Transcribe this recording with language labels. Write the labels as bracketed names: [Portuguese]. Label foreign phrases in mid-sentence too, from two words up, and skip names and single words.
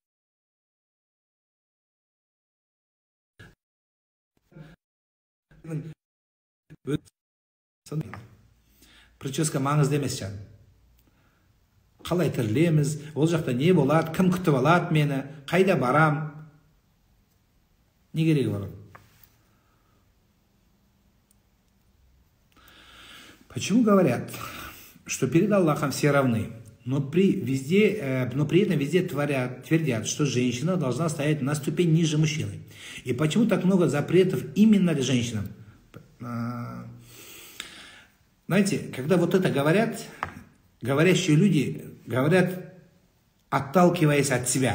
[Kazakh] Прическа маңызды емес жан. Қалай тірілеміз, ол жақта не болады, кім күтіп алады мені, қайда барам, не керегі бар? [Russian] Почему говорят, что перед Аллахом все равны, но при этом везде твердят, что женщина должна стоять на ступень ниже мужчины? И почему так много запретов именно для женщин? Знаете, когда вот это говорят, говорящие люди говорят, отталкиваясь от себя.